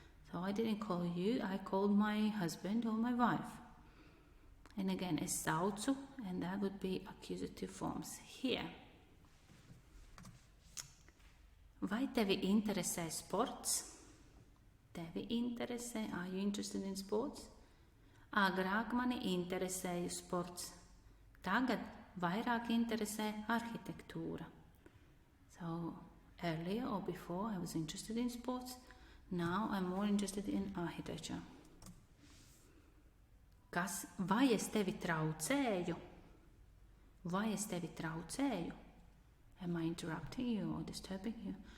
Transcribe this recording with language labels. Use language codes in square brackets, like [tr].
[en] So I didn't call you, I called my husband or my wife. And again, [lv] es saucu, [en] and that would be accusative forms here. [lv] Vai tevi interesē sports? Tevi interesē, [en] are you interested in sports? [lv] Agrāk mani interesēja sports. Tagad vairāk interesē arhitektūra. [en] So earlier or before I was interested in sports. Now I'm more interested in architecture. [lv] Vai es tevi traucēju? Vai es tevi traucēju? [en] Am I interrupting you or disturbing you?